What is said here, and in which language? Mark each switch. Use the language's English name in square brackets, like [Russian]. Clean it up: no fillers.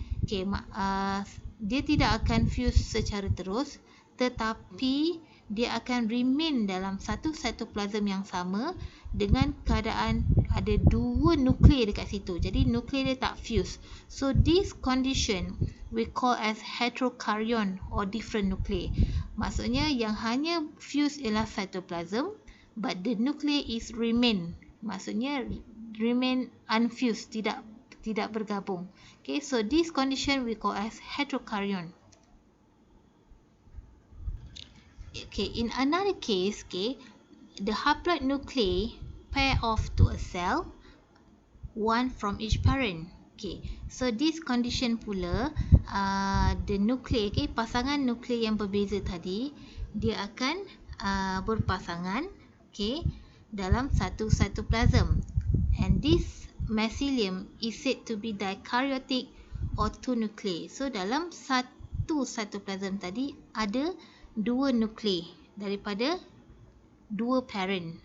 [Malay] Okay, dia tidak akan fuse secara terus, tetapi dia akan remain dalam satu cytoplasm yang sama dengan keadaan ada dua nuclei dekat situ. Jadi nuclei dia tak fuse. [English] So this condition we call as heterokaryon or different nuclei. [Malay] Maksudnya yang hanya fuse ialah cytoplasm, [English] but the nuclei is remain. [Malay] Maksudnya [English] remain unfused, [Malay] tidak bergabung. [English] Okay, so this condition we call as heterokaryon. Okay, in another case, okay, the haploid nuclei pair off to a cell, one from each parent. Okay, so this condition [Malay] pula, the nuclei, okay, pasangan nuclei yang berbeza tadi, dia akan berpasangan, okay, dalam satu cytoplasm. [English] And this mycelium is said to be dikaryotic or two nuclei. [Malay] So dalam satu cytoplasm tadi ada dua nuclei daripada dua parent.